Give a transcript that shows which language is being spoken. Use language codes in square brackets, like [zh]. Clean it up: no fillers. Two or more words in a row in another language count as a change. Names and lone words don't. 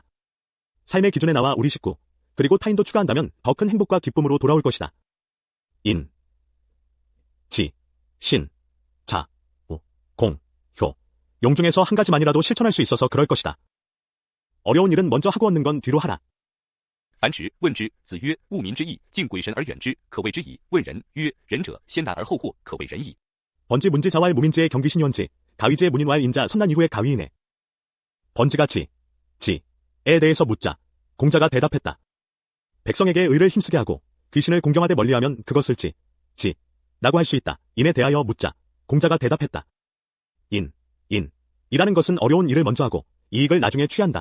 [ko] 삶의 기준에 나와 우리 식구, 그리고 타인도 추가한다면 더 큰 행복과 기쁨으로 돌아올 것이다. 인, 지, 신, 자, 우, 공, 효, 용 중에서 한 가지만이라도 실천할 수 있어서 그럴 것이다. 어려운 일은 먼저 하고 얻는 건 뒤로 하라. [lzh] 樊迟问之，子曰：务民之义，敬鬼神而远之，可谓之矣。问仁曰：仁者，先难而后获，可谓仁矣。 [ko] 번지 문지 자활 무민지의 경기신현지, 가위지의 문인왈 인자 선난 이후의 가위이네. 번지가 지에 대해서 묻자 공자가 대답했다. 백성에게 의를 힘쓰게 하고 귀신을 공경하되 멀리하면 그것을 지라고 할 수 있다. 인에 대하여 묻자 공자가 대답했다. 이라는 것은 어려운 일을 먼저 하고 이익을 나중에 취한다.